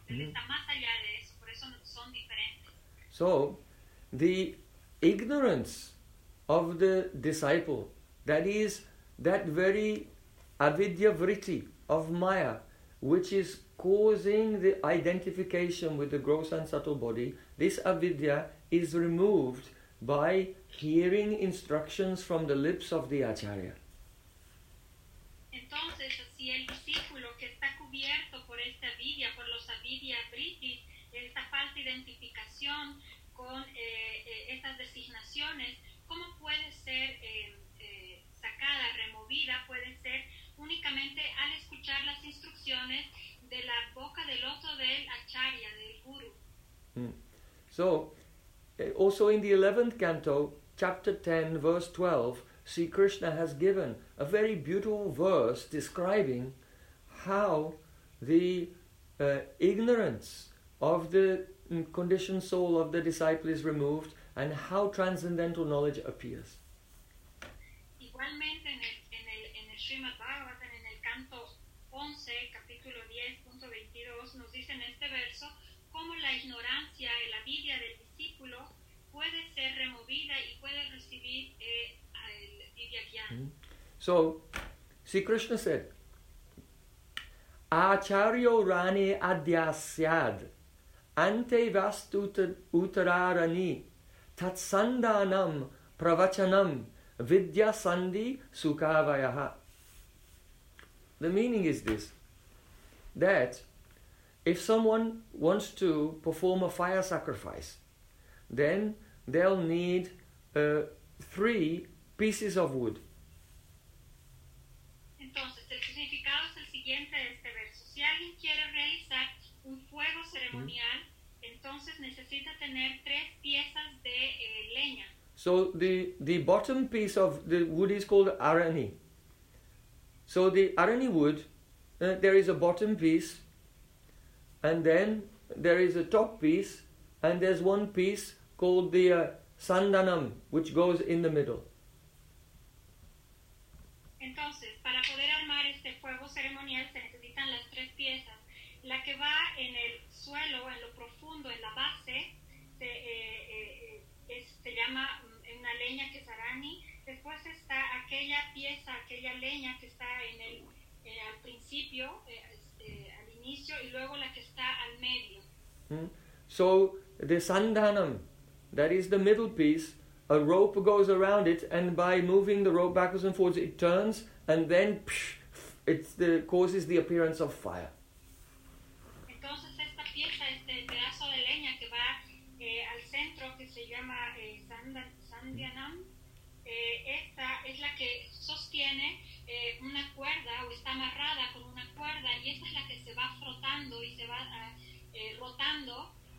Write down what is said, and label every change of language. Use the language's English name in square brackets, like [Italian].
[Spanish] Está más allá de eso, por eso son diferentes. [English] So the ignorance of the disciple, that is that very avidya vritti of maya, which is causing the identification with the gross and subtle body, this avidya is removed by hearing instructions from the lips of the acharya. [Spanish] Entonces, si el discípulo que está cubierto por esta avidya, por los avidya vritti, esta falsa identificación con estas designaciones, ¿cómo puede ser sacada, removida, puede ser únicamente al escuchar las instrucciones de la boca del otro del acharya, del guru? [English] So, also in the 11th canto, chapter 10, verse 12, Sri Krishna has given a very beautiful verse describing how the ignorance of the conditioned soul of the disciple is removed and how transcendental knowledge appears. [Spanish] Igualmente en el Srimad Bhagavatam, en el canto 11, capítulo 10.22, nos dice en este verso cómo la ignorancia, la avidya del discípulo puede ser removida y puede recibir el divya gyan. [English] So, Sri Krishna said, [Sanskrit] Acharyo rani adhyasyad ante vastu utararani tatsandanam pravachanam vidya sandhi sukavayaha. [English] The meaning is this, that if someone wants to perform a fire sacrifice, then they'll need three pieces of wood. [Spanish] Entonces, el significado es el siguiente de este verso. Si alguien quiere realizar un fuego ceremonial, entonces necesita tener tres piezas de leña. [English] So the bottom piece of the wood is called arani. So the arani wood, there is a bottom piece and then there is a top piece, and there's one piece called the sandanam, which goes in the middle. [Spanish] Entonces, para poder armar este fuego ceremonial se necesitan las tres piezas. La que va en el suelo, en lo profundo, en la base, se llama una leña que es arani. Después está aquella pieza, aquella leña que está en el al principio, al inicio, y luego la que está al medio. [English] So the sandanam, that is the middle piece, a rope goes around it, and by moving the rope backwards and forwards, it turns, and then causes the appearance of fire. [Spanish] Entonces esta pieza, este pedazo de leña que va al centro, que se llama sandanam, esta es la que sostiene una cuerda, o está amarrada con una cuerda, y esta es la que se va frotando y se va rotando.